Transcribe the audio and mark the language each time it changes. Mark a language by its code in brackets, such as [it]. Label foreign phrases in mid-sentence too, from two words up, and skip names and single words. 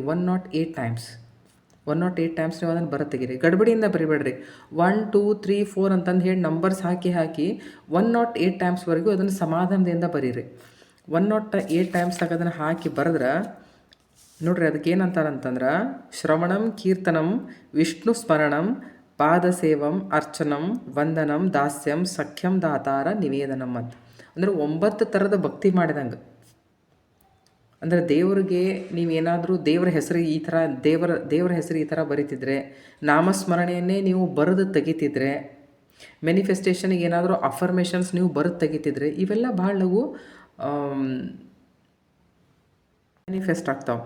[kn] 108 ಟೈಮ್ಸ್ ನೀವು ಅದನ್ನು ಬರೆದು ತೆಗೀರಿ. ಗಡ್ಬಡಿಯಿಂದ ಬರಿಬೇಡ್ರಿ. 1 2 3 4 ಅಂತಂದು ಹೇಳಿ ನಂಬರ್ಸ್ ಹಾಕಿ 108 ಟೈಮ್ಸ್ವರೆಗೂ ಅದನ್ನು ಸಮಾಧಾನದಿಂದ ಬರೀರಿ. 108 ಟೈಮ್ಸ್ ಅದನ್ನು ಹಾಕಿ ಬರೆದ್ರೆ ನೋಡ್ರಿ, ಅದಕ್ಕೆ ಏನಂತಾರಂತಂದ್ರೆ, [sa] ಶ್ರವಣಂ ಕೀರ್ತನಂ ವಿಷ್ಣು ಸ್ಮರಣಂ ಪಾದಸೇವಂ ಅರ್ಚನಂ ವಂದನಂ ದಾಸ್ಯಂ ಸಖ್ಯಂ ದಾತಾರ ನಿವೇದನಂ ಅಂತ. [kn] ಅಂದರೆ 9 ಥರದ ಭಕ್ತಿ ಮಾಡಿದಂಗೆ. ಅಂದರೆ ದೇವರಿಗೆ ನೀವೇನಾದರೂ ದೇವರ ಹೆಸರು ಈ ಥರ ಬರೀತಿದ್ರೆ, ನಾಮಸ್ಮರಣೆಯನ್ನೇ ನೀವು ಬರೆದು ತೆಗಿತಿದ್ರೆ, ಮ್ಯಾನಿಫೆಸ್ಟೇಷನ್ಗೆ ಏನಾದರೂ ಅಫರ್ಮೇಷನ್ಸ್ ನೀವು ಬರೆದು ತೆಗಿತಿದ್ರೆ, ಇವೆಲ್ಲ ಭಾಳ ನಾವು ಮ್ಯಾನಿಫೆಸ್ಟ್ ಆಗ್ತಾವೆ.